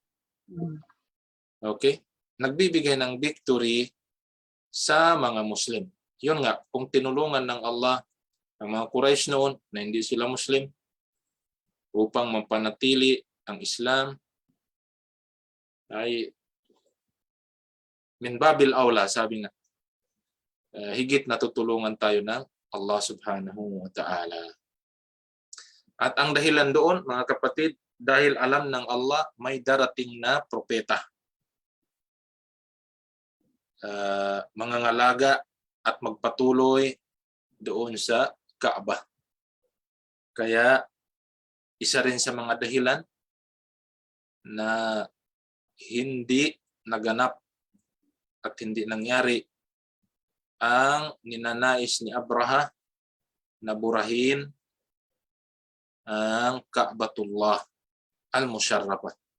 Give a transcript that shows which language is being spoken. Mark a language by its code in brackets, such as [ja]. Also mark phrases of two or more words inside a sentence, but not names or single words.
[tl] Okay? Nagbibigay ng victory sa mga Muslim. Yun nga, kung tinulungan ng Allah ang mga Quraysh noon na hindi sila Muslim upang mapanatili ang Islam, ay [ar] من باب أولى, [tl] sabi nga, higit na tutulungan tayo ng Allah [ar] سبحانه وتعالى. [tl] At ang dahilan doon, mga kapatid, dahil alam ng Allah may darating na propeta, mangangalaga at magpatuloy doon sa Kaaba. Kaya isa rin sa mga dahilan na hindi naganap at hindi nangyari ang ninanais ni Abraha na burahin ang Ka'batullah al-Musharrafah.